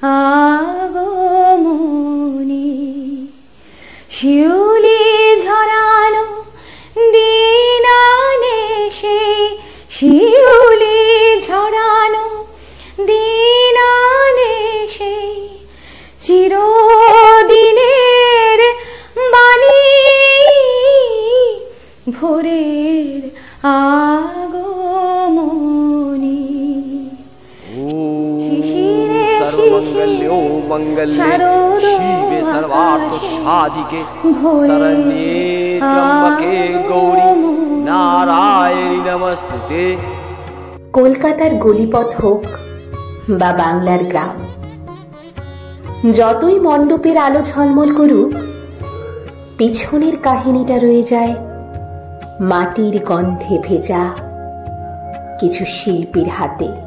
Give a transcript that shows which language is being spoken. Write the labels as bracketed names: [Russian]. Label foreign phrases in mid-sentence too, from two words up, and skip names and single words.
[Bangla] আগমনী, শিউলি ঝরানো দিন আনে সেই, শিউলি ঝরানো দিন আনে সেই চিরদিনের বাণী, ভোরের আগমনী। শিশিরে [Sanskrit] सर्वमंगल्यो मंगल्ये शिवे सर्वार्थ साधिके शरण्ये त्र्यंबके गौरी नारायणी नमस्तुते। [Bangla] কলকাতার গলিপথ হোক বা বাংলার গ্রাম, যতই মণ্ডপের আলো ঝলমল করুক, পিছনের কাহিনীটা রয়ে যায় মাটির গন্ধে ভেজা কিছু শিল্পীর হাতে।